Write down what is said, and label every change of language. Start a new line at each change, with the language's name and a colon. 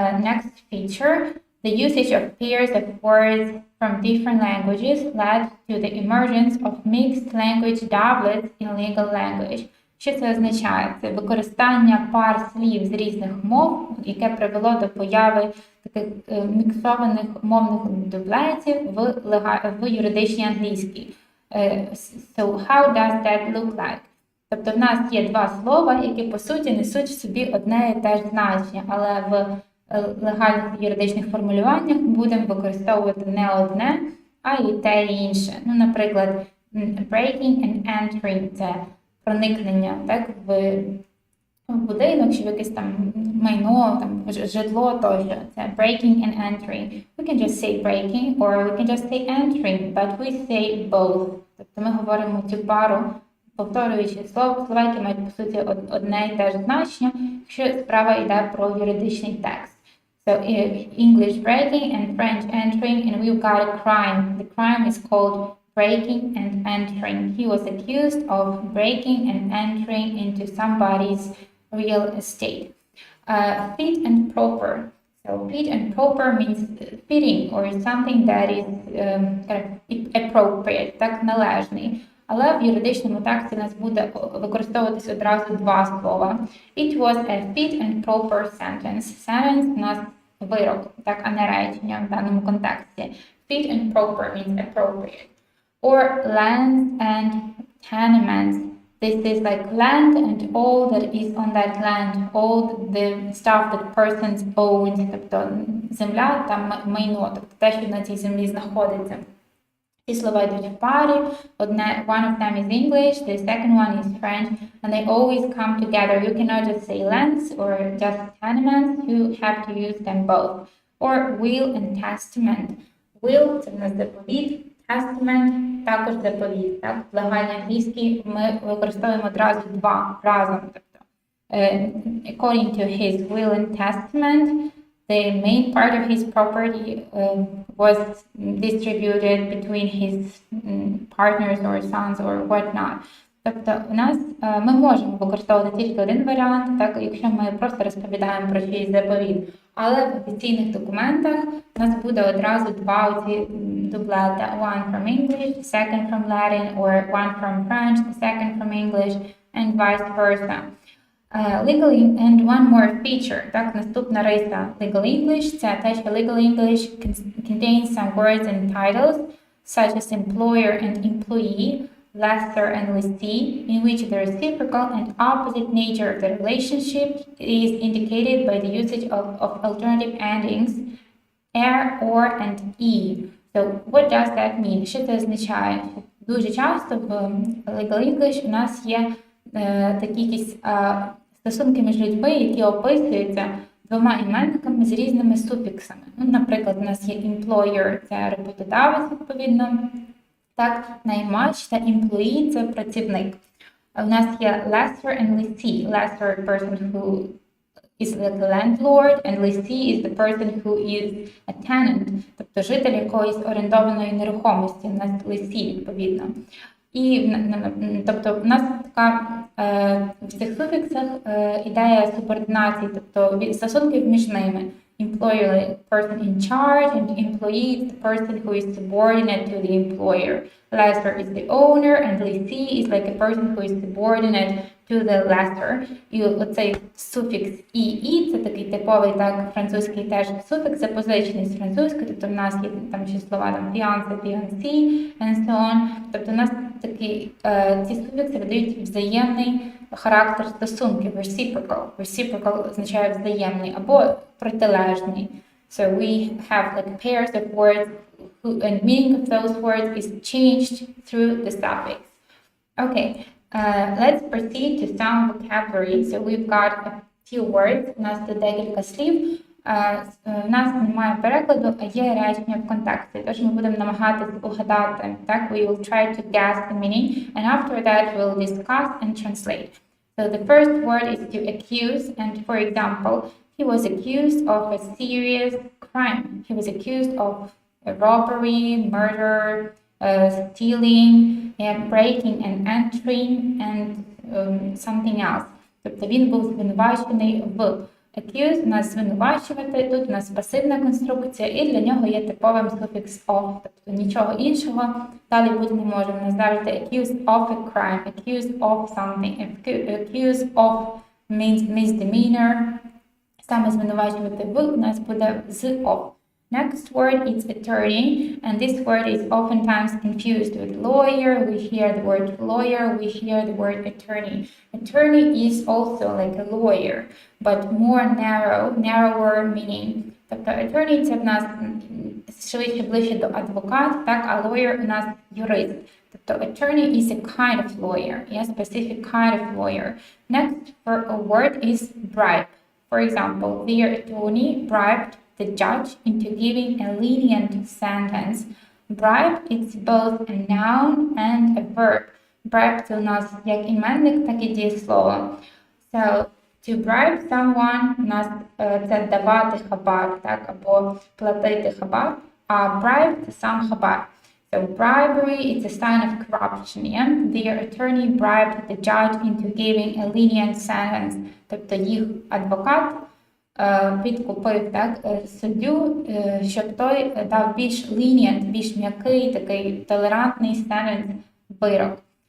English: Next feature, the usage of pairs of words from different languages led to the emergence of mixed language doublets in legal language.
Ukrainian: Що це означає? Це використання пар слів з різних мов, яке привело до появи таких міксованих мовних дублетів в юридичній англійській.
English: So how does that look like?
Ukrainian: Тобто в нас є два слова, які по суті несуть в собі одне і те ж значення, але в легальних юридичних формулюваннях будемо використовувати не одне, а і те і інше. Ну, наприклад, breaking and entering – це проникнення, так, в будинок, чи в якесь там майно, там, житло тощо. Це breaking and entering.
English: We can just say breaking, or we can just say entering, but we say both.
Ukrainian: Тобто ми говоримо цю пару, повторюючи слова, які мають, по суті, одне і те ж значення, якщо справа йде про юридичний текст.
English: So English breaking and French entering, and we've got a crime. The crime is called breaking and entering. He was accused of breaking and entering into somebody's real estate. Fit and proper. So fit and proper means fitting or something that is kind of appropriate,
Ukrainian: так, належний. Але в юридичному тексті у нас буде використовуватись одразу два слова.
English: It was a fit and proper sentence.
Ukrainian: Sentence у нас вирок, так, а не речення в даному контексті.
English: Fit and proper means appropriate. Or lands and tenements. This is like land and all that is on that land, all the stuff that persons own,
Ukrainian: тобто земля та майно, тобто те, що на цій землі знаходиться. Ці слова йдуть в парі.
English: One of them is English, the second one is French, and they always come together. You cannot just say lands or just tenements, you have to use them both. Or will and testament.
Ukrainian: Will – це в нас заповіт, testament – також заповіт. Так? В легальній англійській ми використовуємо одразу два разом. Тобто, according to his will and testament, the main part of his property was distributed between his partners or sons or whatnot. Тобто у нас ми можемо використовувати тільки один варіант, так, якщо ми просто розповідаємо про чийсь заповіт. Але в офіційних документах у нас буде одразу два оці дублети.
English: One from English, the second from Latin, or one from French, the second from English, and vice versa. Legal and one more feature.
Ukrainian: Так, наступна риса Legal English – це те, що
English: Legal English contains some words and titles, such as employer and employee, lessor and lessee, in which the reciprocal and opposite nature of the relationship is indicated by the usage of alternative endings er, or, and e. So, what does that mean?
Ukrainian: Що це означає? Дуже часто в Legal English у нас є такі якісь стосунки між людьми, які описуються двома іменниками з різними суфіксами. Ну, наприклад, у нас є employer – це роботодавець, відповідно, так, наймач, та employee – це працівник. У нас є lessor and lessee. Lessor – person who is like a landlord, and lessee is the person who is a tenant, тобто житель якоїсь орендованої нерухомості, у нас lessee відповідно. І, тобто, у нас така в цих суфіксах ідея субординації, тобто стосунків між ними.
English: Employer, like person in charge, and employee is the person who is subordinate to the employer. Lessor is the owner, and lessee is like a person who is subordinate to the lessor.
Ukrainian: І оцей суфікс «і» – це такий типовий, так, французький теж суфікс, запозичений з французької, тобто в нас є там ще слова там fiancé, fiancée,
English: and so on.
Ukrainian: Тобто у нас такі, ці суфікси видають взаємний характер стосунків, reciprocal. Reciprocal означає взаємний або протилежний.
English: So we have like pairs of words and meaning of those words is changed through the suffix. Okay, let's proceed to some vocabulary. So we've got a few words.
Ukrainian: У нас тут декілька слів. У нас немає перекладу, а є речення в контексті. Тож ми будемо намагатися угадати. Так?
English: We will try to guess the meaning, and after that we'll discuss and translate. So the first word is to accuse, and for example, he was accused of a serious crime. He was accused of a robbery, murder, stealing, breaking and entering, and something else.
Ukrainian: Тобто він був звинувачений в. Accuse – у нас звинувачувати, тут у нас пасивна конструкція, і для нього є типовим суфікс of, тобто нічого іншого далі бути не може. У нас завжди
English: accused of a crime, accused of something, accused of means misdemeanor.
Ukrainian: Саме звинувачувати в у нас буде з of.
English: Next word is attorney, and this word is oftentimes confused with lawyer. We hear the word lawyer, we hear the word attorney. Attorney is also like a lawyer, but more narrower meaning.
Ukrainian: Тобто attorney – це в нас швидше ближче до адвоката, так, а lawyer у нас юрист.
English: Тобто attorney is a kind of lawyer, a specific kind of lawyer. Next word is bribe. For example, their attorney bribed the judge into giving a lenient sentence. Bribe – it's both a noun and a verb.
Ukrainian: Bribe – це у нас як іменник, так і дієслово.
English: So, to bribe someone
Ukrainian: – у нас це давати хабар, так, або платити хабар, а bribe – це сам хабар.
English: So, bribery – it's a sign of corruption, yeah? Their attorney bribed the judge into giving a lenient sentence.
Ukrainian: Тобто їх адвокат підкупив, так, суддю, щоб той дав більш lenient, більш м'який, такий толерантний sentence, вирок.